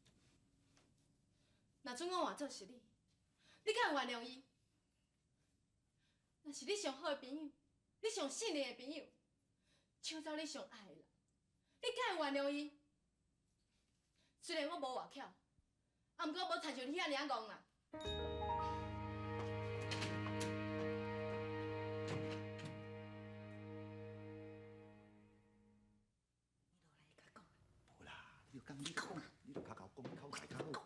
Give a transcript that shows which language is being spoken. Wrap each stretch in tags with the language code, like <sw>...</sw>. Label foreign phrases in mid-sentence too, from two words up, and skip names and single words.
<nan>若准我换做是你，你敢会原谅伊？若是你上好的朋友，你上信任的朋友，抢走你上爱的人，你敢会原谅伊？虽然我无外巧，啊，毋过无趁像你遐尔戆啦。你就讲你讲啊，你就口口讲口开口好。</nan>